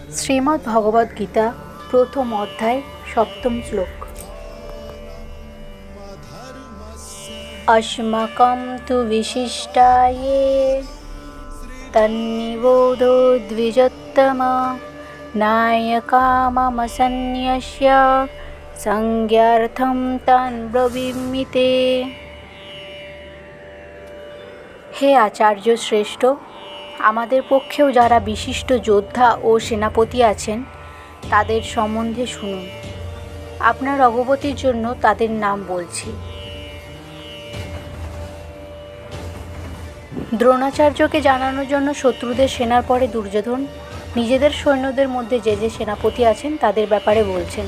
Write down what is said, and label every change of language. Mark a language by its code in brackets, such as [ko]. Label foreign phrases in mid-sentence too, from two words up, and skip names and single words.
[bn] শ্রীমদ্ ভগবদ গীতা প্রথম অধ্যায় সপ্তম শ্লোক। [sa] अस्माकं तु विशिष्टाये तन्निबोधो द्विजोत्तमा नायकाममसन्न्यस्य संज्ञार्थं तान् ब्रवीमि ते। [bn] হে আচার্য শ্রেষ্ঠ, আমাদের পক্ষেও যারা বিশিষ্ট যোদ্ধা ও সেনাপতি আছেন তাদের সম্বন্ধে শুনুন। আপনার অবগতির জন্য তাদের নাম বলছি। দ্রোণাচার্যকে জানানোর জন্য শত্রুদের সেনার পরে দুর্যোধন নিজেদের সৈন্যদের মধ্যে যে যে সেনাপতি আছেন তাদের ব্যাপারে বলছেন।